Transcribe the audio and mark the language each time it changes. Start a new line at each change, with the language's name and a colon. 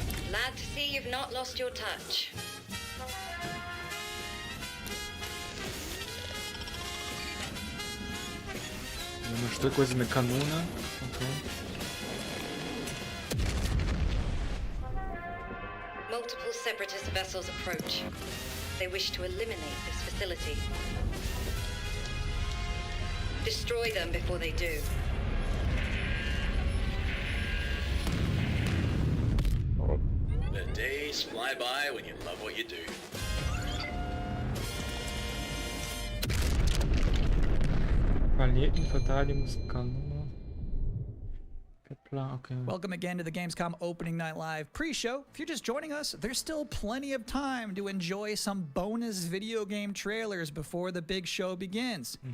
English: Glad to see you've not lost your touch.
German: Ein Stück quasi eine Kanone.
English: Okay. Multiple separatist vessels approach. They wish to eliminate this facility. Destroy them before they do. The days fly by when you love what you do.
German: Planetenverteidigungskanone.
English: Kepler, okay. Welcome again to the Gamescom Opening Night Live pre-show. If you're just joining us, there's still plenty of time to enjoy some bonus video game trailers before the big show begins.